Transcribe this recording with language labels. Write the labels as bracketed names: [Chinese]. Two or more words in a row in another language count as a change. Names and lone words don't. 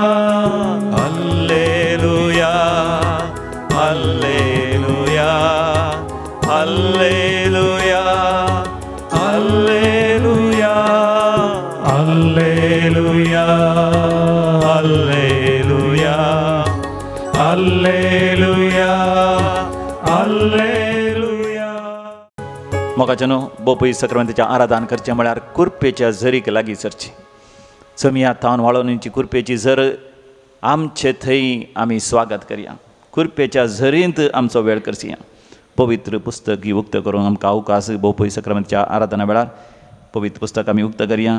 [Kannada] ಹಲ್ಲೆಲೂಯಾ, ಹಲ್ಲೆಲೂಯಾ, ಹಲ್ಲೆಲೂಯಾ, ಹಲ್ಲೆಲೂಯಾ, ಹಲ್ಲೆಲೂಯಾ, ಹಲ್ಲೆಲೂಯಾ, ಹಲ್ಲೆಲೂಯಾ, ಹಲ್ಲೆಲೂಯಾ. [Konkani] मोगाचनो बोपई सक्रांतीच्या आराधन करचें म्हळ्यार कुरपेच्या झरीक लागीं सरची. समिया थावन वाळोवणीची कुरपेची झर आमचे थंय आमी स्वागत करया. कुरपेच्या झरींत आमचो वेळ करचया. पवित्र पुस्तक ही उक्त करून आमकां अवकाश बोपई सक्रांतीच्या आराधना वेळार पवित्र पुस्तक आमी उक्त करया.